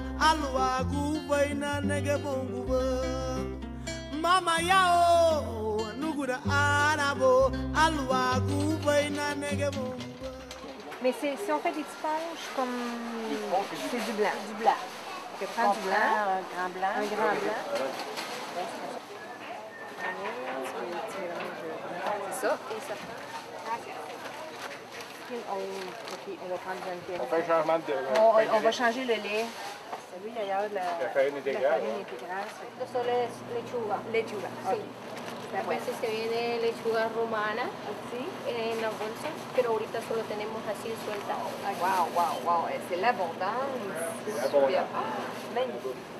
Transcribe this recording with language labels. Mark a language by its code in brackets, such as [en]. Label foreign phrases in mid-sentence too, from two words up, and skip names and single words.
[fr] alwagu baina nege bonguba Mama yao anuguda arabo alwagu baina nege bonguba. Mais si on fait des sponges comme... C'est du blanc. Du blanc. Tu prends du blanc. Un grand blanc. Un grand blanc. C'est ça. Et ça prend... OK, on va prendre du On fait un changement de... on va changer le lait. Celui d'ailleurs de la farine intégrale. [es] Esto es lechuga. Lechuga. Sí. Después se viene lechuga romana en la bolsa, pero ahorita solo tenemos así suelta. [fr] Wow, wow, wow. C'est l'abondance. C'est l'abondance. Magnifique.